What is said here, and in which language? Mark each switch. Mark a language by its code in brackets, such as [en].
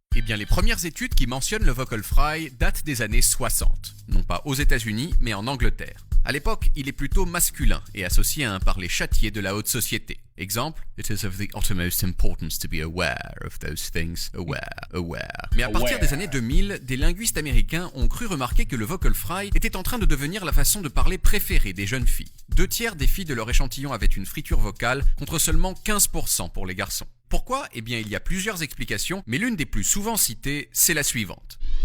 [fr] Eh bien, les premières études qui mentionnent le vocal fry datent des années 60. Non pas aux États-Unis, mais en Angleterre. À l'époque, il est plutôt masculin et associé à un parler châtié de la haute société. [en] Exemple, it is of the uttermost importance to be aware of those things. Aware. [fr] Mais à partir des années 2000, des linguistes américains ont cru remarquer que le vocal fry était en train de devenir la façon de parler préférée des jeunes filles. 2/3 des filles de leur échantillon avaient une friture vocale, contre seulement 15% pour les garçons. Pourquoi? Eh bien, il y a plusieurs explications, mais l'une des plus souvent citées, c'est la suivante.